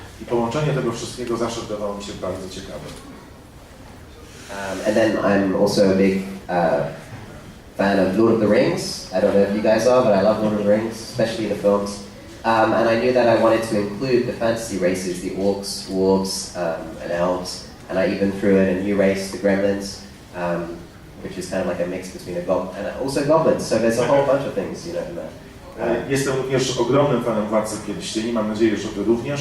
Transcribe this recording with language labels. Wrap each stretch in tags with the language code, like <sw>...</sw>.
<pl>I połączenie tego wszystkiego zawsze wydawało mi się bardzo ciekawe.</pl> <en>And then I'm also a big fan of Lord of the Rings. I don't know if you guys are, but I love Lord of the Rings, especially the films. And I knew that I wanted to include the fantasy races, the orcs, dwarves, and elves. And I even threw in a new race, the gremlins, which is kind of like a mix between a goblin and also goblins. So there's a whole bunch of things, you know, in there.</en> <pl>Jestem również ogromnym fanem Władcy Pierścieni. Mam nadzieję, że Wy również.</pl>